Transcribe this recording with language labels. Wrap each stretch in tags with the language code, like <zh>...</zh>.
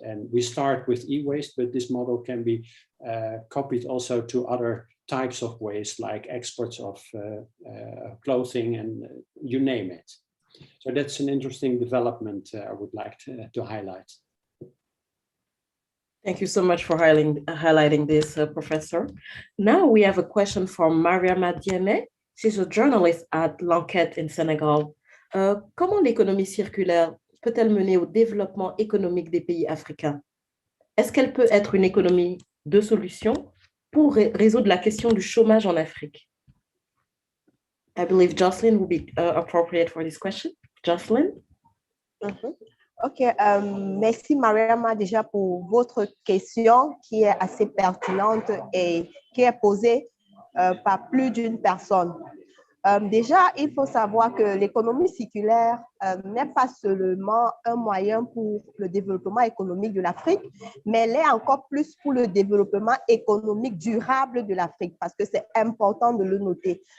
<en>And we start with e-waste, but this model can be copied also to other types of waste, like exports of clothing and you name it. So that's an interesting development I would like to highlight. Thank you so much for highlighting this, Professor. Now we have a question from Mariama Diene. She's a journalist at L'Enquête in Senegal.</en> <fr>Comment l'économie circulaire peut-elle mener au développement économique des pays africains? Est-ce qu'elle peut être une économie de solution pour résoudre la question du chômage en Afrique?</fr> <en>I believe Jocelyne will be appropriate for this question. Jocelyne?</en> <fr>Ok, merci Mariama déjà pour votre question qui est assez pertinente et qui est posée par plus d'une personne. Déjà, il faut savoir que l'économie circulaire n'est pas seulement un moyen pour le développement économique de l'Afrique, mais elle est encore plus pour le développement économique durable de l'Afrique, parce que c'est important de le noter.</fr>